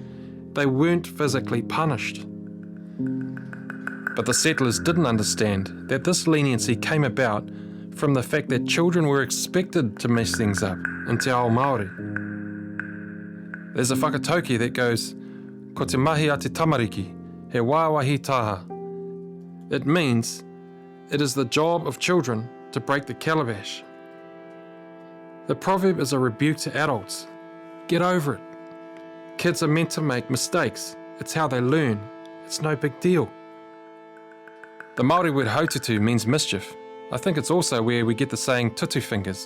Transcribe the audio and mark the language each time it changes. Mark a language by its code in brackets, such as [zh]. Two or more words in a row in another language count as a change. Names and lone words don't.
[en] They weren't physically punished. But the settlers didn't understand that this leniency came about from the fact that children were expected to mess things up in Te Ao Māori. There's a whakatauki that goes, [mi] "Ko te mahi a te tamariki, he wāwahi taha." [en] It means it is the job of children to break the calabash. The proverb is a rebuke to adults. Get over it. Kids are meant to make mistakes. It's how they learn. It's no big deal. The Māori word haututu means mischief. I think it's also where we get the saying tutu fingers.